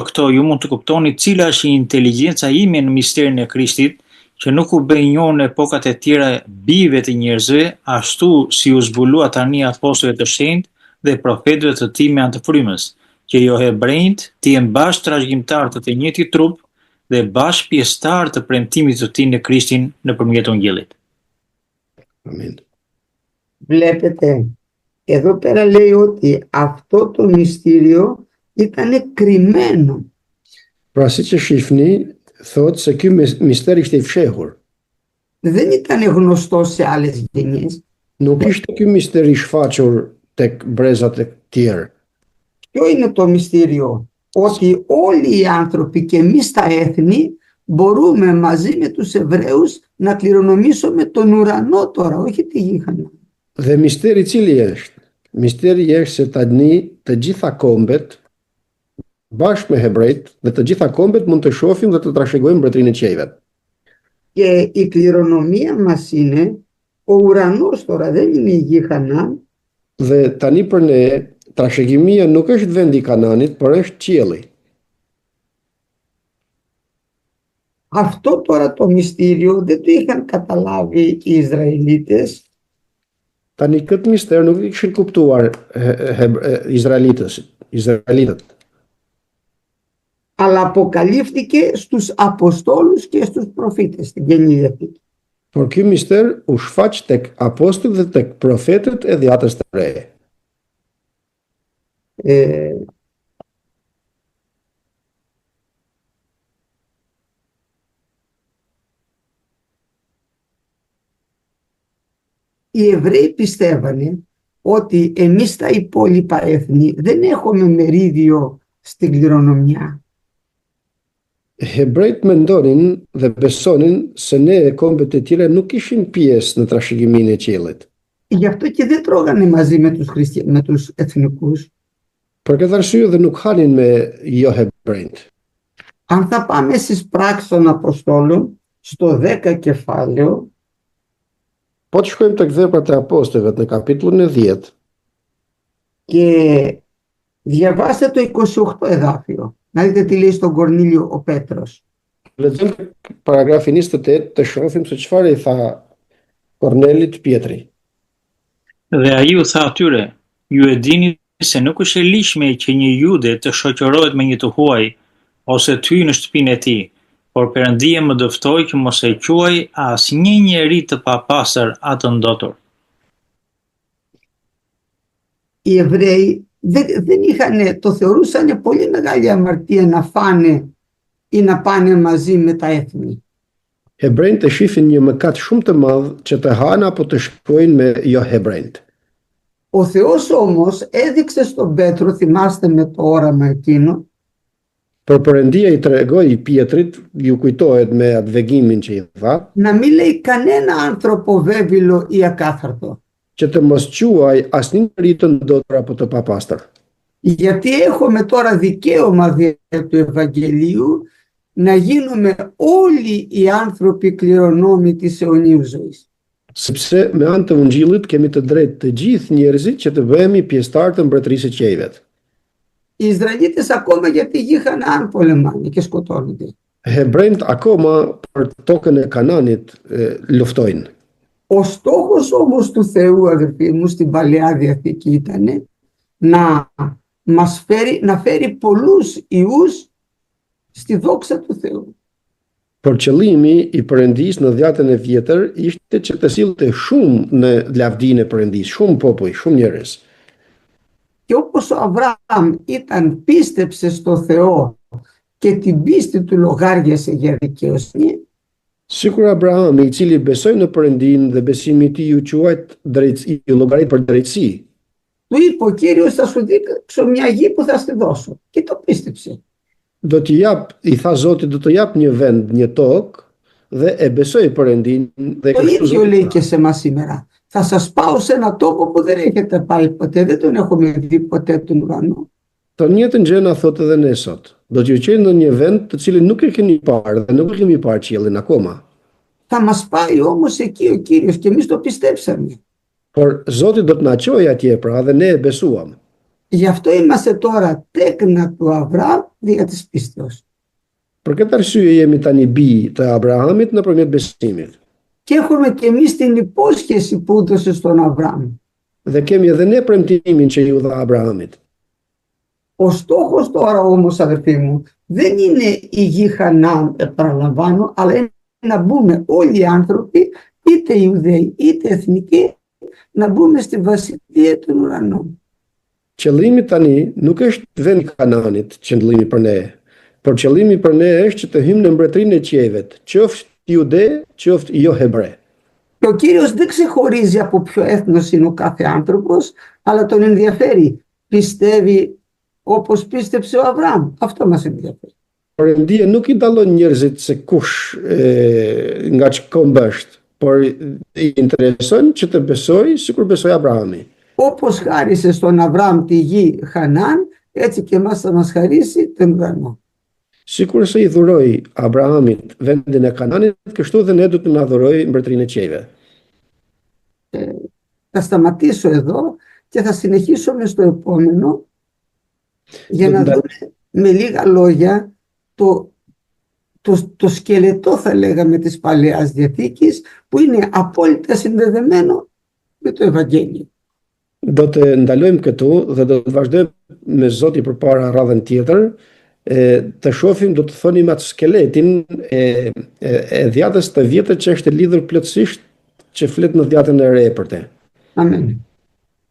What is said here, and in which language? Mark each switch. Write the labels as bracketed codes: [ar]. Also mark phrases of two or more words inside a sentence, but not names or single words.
[sq] këto ju mund të kuptoni cila është inteligjenca ime në misterin e Krishtit, që nuk u bë i njohur në epokat e tjera bijve të njerëzve, ashtu si u zbulua tani apostujve të shenjtë dhe profetëve të tij me anë të frymës, që jo hebrejt të jenë bashkë trashëgimtarë të njëjtit trup dhe bashkë pjesëtarë të premtimit të tij në Krishtin nëpërmjet Ungjillit. Amin. [el] Βλέπετε, εδώ πέρα λέει ότι αυτό το μυστήριο ήταν κρυμμένο. [sq] Pra siç e shihni, thot se ky mister ishte i fshehur. [el] Δεν ήταν γνωστό σε άλλες γενιές. [sq] Nuk ishte ky mister i shfaqur tek brezat e tjerë. [el] Ποιο είναι το μυστήριο? Ότι όλοι οι άνθρωποι και εμείς τα έθνη μπορούμε μαζί με τους Εβραίους να κληρονομήσουμε τον ουρανό τώρα, όχι τη γη Χανάν. [sq] Dhe misteri cili është? Misteri është se tani të gjitha kombet bashkë me hebrejt dhe të gjitha kombet mund të shohin dhe të trashëgojnë mbretërinë e qiejve. [el] Και η κληρονομία μας είναι ο ουρανός τώρα, δεν είναι η γη Χανάν. [sq] Dhe tani për ne trashëgimia nuk është vendi i Kananit, por është qielli. [el] Αυτό τώρα το μυστήριο δεν το είχαν καταλάβει οι Ισραηλίτες. [sq] Tani këtë mister nuk i kishin kuptuar Izraelitët. [el] Αλλά αποκαλύφθηκε στους Αποστόλους και στους προφήτες στην Καινή Διαθήκη. [sq] Por ky mister u shfaq tek apostujt dhe tek profetët e Dhjatës së Re. [el] Οι Εβραίοι πιστεύανε ότι εμείς τα υπόλοιπα έθνη δεν έχουμε μερίδιο στην κληρονομιά. [sq] Hebrejt mendonin dhe besonin se ne kombet e tjera nuk ishin pjesë në trashëgiminë e qiellit. [el] Γι' αυτό και δεν τρώγανε μαζί με τους εθνικούς. [sq] Për këtë arsye dhe nuk hanin me jo hebrejt. [el] Αν θα πάμε στις πράξεις των Αποστόλων, στο 10 κεφάλαιο, [sq] Po të shkojmë tek Veprat e Apostujve në kapitullin e 10, [el] και διαβάστε το 28 εδάφιο. Να δείτε τι λέει στον Κορνήλιο ο Πέτρος. [sq] lexojmë paragrafin 28 të shohim se çfarë i tha Kornelit Pietri. Dhe ai u tha atyre, ju e dini se nuk është e lishme që një jude të shoqërohet me një të huaj, ose të hyjë në shtëpinë e tij, por Perëndia më dëftoi që mos e quaj asnjë njeri të papastër atë ndotur. [el] Οι Εβραίοι δεν είχαν, το θεωρούσαν πολύ μεγάλη αμαρτία να φάνε ή να πάνε μαζί με τα έθνη. [sq] Hebrejt e shifin një mëkat shumë të madh që të hanë apo të shkojnë me jo hebrejt. [el] Ο Θεός όμως έδειξε στον Πέτρο, θυμάστε με το όραμα εκείνο, [sq] Për Perëndia i tregoi Pietrit, ju kujtohet me atë vegimin që i dha, [el] να μην λέει κανένα άνθρωπο βέβυλο ή ακάθαρτο. [sq] që të mos quaj asnjë njeri të ndotur apo të papastër. [el] Γιατί έχουμε τώρα δικαίωμα δια του Ευαγγελίου να γίνουμε όλοι οι άνθρωποι κληρονόμοι της αιωνίου ζωής. [sq] Sepse me anë të Ungjillit kemi të drejtë të gjithë njerëzit që të bëhemi pjesëtar të mbretërisë së qiejve. [el] Οι Ισραηλίτες ακόμα για τη γη Χαναάν πολεμάνε και σκοτώνονται. [sq] Hebrejt akoma për tokën e Kananit luftojnë. [el] Ο στόχος όμως του Θεού, αδερφοί μου, στην Παλαιά Διαθήκη ήταν να φέρει πολλούς ιούς στη δόξα του Θεού. [sq] Por qëllimi i Perëndisë në dhjatën e vjetër ishte që të sillte shumë në lavdinë e Perëndisë, shumë popull, shumë njerëz. [el] Και όπως ο Αβραάμ πίστεψε στο Θεό και την πίστη του λογάριασε για δικαιοσύνη, [sq] Sikur Abrahami, i cili besoi në Perëndinë dhe besimi i tij u quajt drejtësi, i llogarit për drejtësi. [el] του είπε ο Κύριος θα σου δείξω μια γη που θα στη δώσω. Και το πίστεψε. [sq] I tha Zoti, do të jap një vend, një tokë dhe e besoi Perëndinë dhe [el] Το ίδιο λέει και σε εμάς σήμερα. Θα σας πάω σε ένα τόπο που δεν έχετε πάει ποτέ, δεν τον έχουμε δει ποτέ τον ουρανό. [sq] Të njëjtën gjë na thotë edhe ne sot. Do t'ju qejmë në një vend të cilin nuk e keni parë dhe nuk e kemi parë qiellin akoma. [el] Θα μας πάει όμως εκεί ο Κύριος και εμείς το πιστέψαμε. [sq] Por Zoti do të na çojë atje pra dhe ne e besuam. [el] Γι' αυτό είμαστε τώρα τέκνα του Αβραάμ δια της πίστεως. [sq] Për këtë arsye jemi tani bij të Abrahamit nëpërmjet besimit. [el] Και έχουμε και εμείς την υπόσχεση που έδωσε στον Αβραάμ. [sq] Dhe kemi edhe ne premtimin që ju dha Abrahamit. [el] Ο στόχος τώρα όμως, αδερφοί μου, δεν είναι η γη Χαναάν, επαναλαμβάνω, αλλά είναι να μπούμε όλοι οι άνθρωποι, είτε Ιουδαίοι είτε εθνικοί, να μπούμε στη βασιλεία των ουρανών. [sq] Qëllimi tani nuk është vendi i Kananit, qëllimi për ne, por qëllimi për ne është që të hyjmë në mbretërinë e qiejve, qoftë jude, qoftë jo hebre. [el] Και ο Κύριος δεν ξεχωρίζει από ποιο έθνος είναι ο κάθε άνθρωπος, αλλά τον ενδιαφέρει. Πιστεύει όπως πίστεψε ο Αβραάμ. Αυτό μας ενδιαφέρει. [sq] Perëndia nuk i dallon njerëzit se kush nga ç'komb është, por i intereson që të besojë sikur besoi Abrahami. [el] Όπως χάρισε στον Αβραάμ τη γη Χαναάν, έτσι και εμάς θα μας χαρίσει τον ουρανό. [sq] Sikur se i dhuroi Abrahamit vendin e Kananit, kështu dhe ne do të na dhurojë mbretërinë e qiejve. [el] Θα σταματήσω εδώ και θα συνεχίσουμε στο επόμενο για να δούμε με λίγα λόγια το σκελετό, θα λέγαμε, της Παλαιάς Διαθήκης, που είναι απόλυτα συνδεδεμένο με το Ευαγγέλιο. [sq] Do të ndalojmë këtu dhe do të vazhdojmë me Zoti përpara radhën tjetër, të shohim, do të thonim atë skeletin e dhjatës të vjetër që është lidhur plotësisht që flet në dhjatën e re për te.